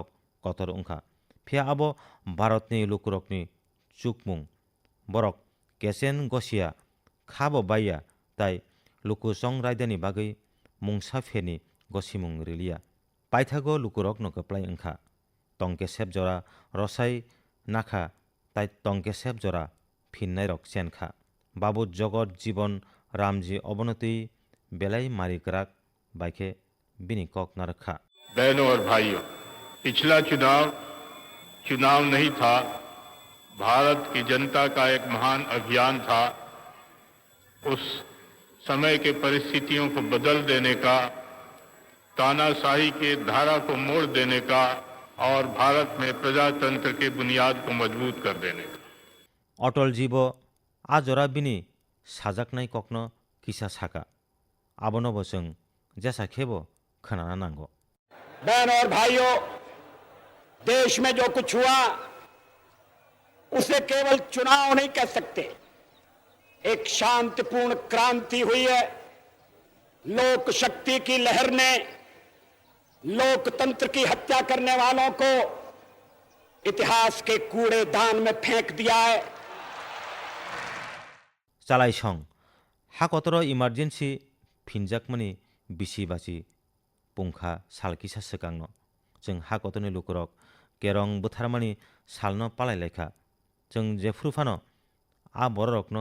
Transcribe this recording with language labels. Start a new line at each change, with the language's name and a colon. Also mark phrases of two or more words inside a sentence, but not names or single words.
Bodo: कतर उंखा फिया आबो भारतनि लुकुरकनि चुकमुं बरक केसेन गसिया खाबो बाया ताई लुकुसं रायदानि बागै मुंसा फेनि गसिमुं रिलिया पाइथागो लुकुरक नो कप्लाय उंखा टंके सेब जरा रसाई नाखा ताई टंके सेब जरा फिन्नाय रक सेनखा बाबू जगत जीवन रामजी अवनति बेलाई मारिकराक बाइके बिनी कक नरखा।
Hindi: बहनों और भाइयों, पिछला चुनाव चुनाव नहीं था, भारत की जनता का एक महान अभियान था। उस समय के परिस्थितियों को बदल देने का, तानाशाही के धारा को मोड़ देने का और भारत में प्रजातंत्र के बुनियाद को मजबूत कर देने का।
Bodo: अटल जीवो आजरा बिनी साजाकनाय ककनो किसा साका आबनो जों जैसा खेबो खोनाना नांगो।
Hindi: बहनों और भाइयों, देश में जो कुछ हुआ उसे केवल चुनाव नहीं कह सकते। एक शांतिपूर्ण क्रांति हुई है। लोक शक्ति की लहर ने लोकतंत्र की हत्या करने वालों को इतिहास के कूड़ेदान में फेंक दिया है।
Bodo: चालायसं हाकतरो इमार्जेंसी फिनजाकमनि बिसि बासि पुंखा सालकिसा सकांनो जों हाकतनि लुकुरक केरं बुथारमानि सालनो पालायलायखा जों जेफ्रुफानो आ बररकनो